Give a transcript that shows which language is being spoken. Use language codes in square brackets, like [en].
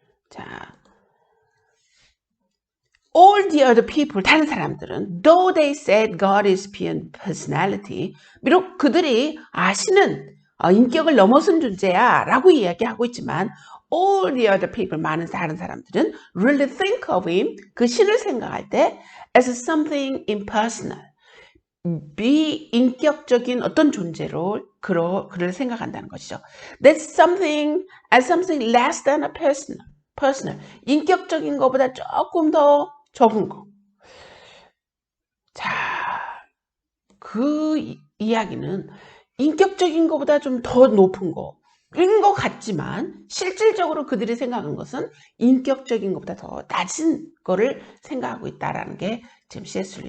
[ko] 자, [en] all the other people, [ko] 다른 사람들은 [en] though they said God is beyond personality, [ko] 비록 그들이 신은 인격을 넘어선 존재야 라고 이야기하고 있지만 all the other people, 많은 다른 사람들은 [en] really think of him, [ko] 그 신을 생각할 때 [en] as something impersonal, [ko] 비인격적인 어떤 존재로 그를 생각한다는 것이죠. [en] That's something as something less than a personal. [ko] 인격적인 것보다 조금 더 적은 거. 자, 그 이야기는 인격적인 것보다 좀 더 높은 거인 것 같지만 실질적으로 그들이 생각하는 것은 인격적인 것보다 더 낮은 거를 생각하고 있다라는 게 지금 C.S.